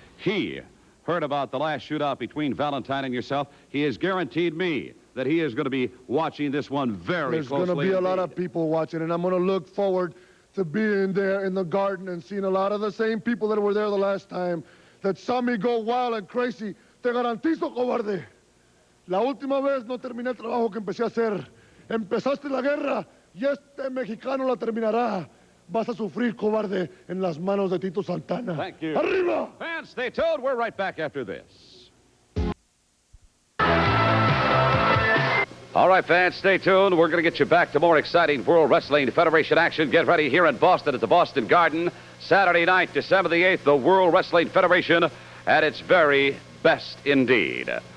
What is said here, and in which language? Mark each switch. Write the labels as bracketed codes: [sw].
[en] He heard about the last shootout between Valentine and yourself. He has guaranteed me that he is going to be watching this one very There's closely. There's going to be a lot of people watching, and I'm going to look forward to being there in the garden and seeing a lot of the same people that were there the last time that saw me go wild and crazy. [es] Te garantizo, cobarde. La última vez no terminé el trabajo que empecé a hacer. Empezaste la guerra y este mexicano la terminará. Vas a sufrir, cobarde, en las manos de Tito Santana. [en] Thank you. [es] Arriba! [en] Fans, stay tuned. We're right back after this. All right, fans, stay tuned. We're going to get you back to more exciting World Wrestling Federation action. Get ready here in Boston at the Boston Garden. Saturday night, December the 8th, the World Wrestling Federation at its very best indeed.